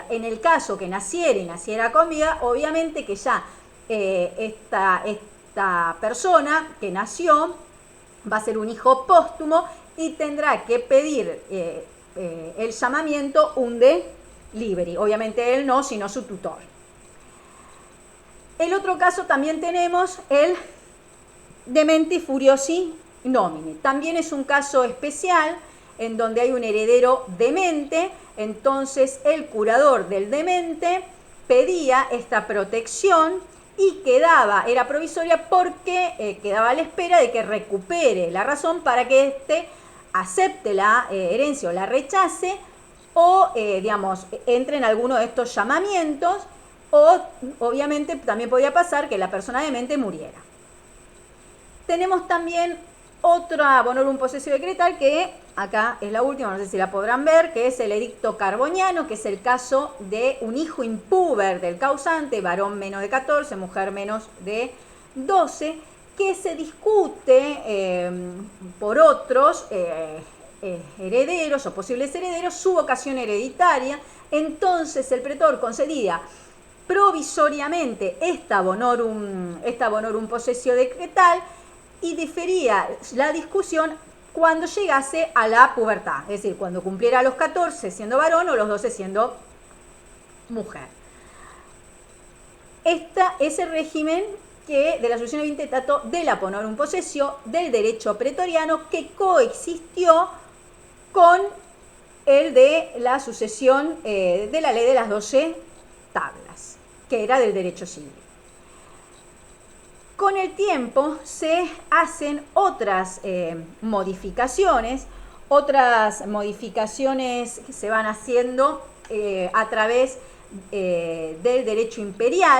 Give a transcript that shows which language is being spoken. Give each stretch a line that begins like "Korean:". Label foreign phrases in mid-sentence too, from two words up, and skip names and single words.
Spanish: En el caso que naciera con vida, obviamente que ya esta persona que nació va a ser un hijo póstumo y tendrá que pedir el llamamiento
Latin: un de liberi.
Spanish: Obviamente él no, sino su tutor. El otro caso también tenemos el
Latin: dementi furiosi nomine.
Spanish: También es un caso especial en donde hay un heredero demente, entonces el curador del demente pedía esta protección y era provisoria porque quedaba a la espera de que recupere la razón para que éste acepte la herencia o la rechace, o entre en alguno de estos llamamientos, o obviamente también podía pasar que la persona demente muriera. Tenemos también otra
Latin: bonorum possessio
Spanish: decretal, que acá es la última, no sé si la podrán ver, que es el edicto carboniano, que es el caso de un hijo impúber del causante, varón menos de 14, mujer menos de 12, que se discute por otros herederos o posibles herederos su vocación hereditaria. Entonces el pretor concedía provisoriamente esta
Latin: bonorum possessio
Spanish: decretal y difería la discusión cuando llegase a la pubertad, es decir, cuando cumpliera los 14 siendo varón o los 12 siendo mujer. Es el régimen de la sucesión intestato de la
Latin: bonorum possessio
Spanish: del derecho pretoriano, que coexistió con el de la sucesión de la ley de las 12 tablas, que era del derecho civil. Con el tiempo se hacen otras modificaciones que se van haciendo a través del derecho imperial.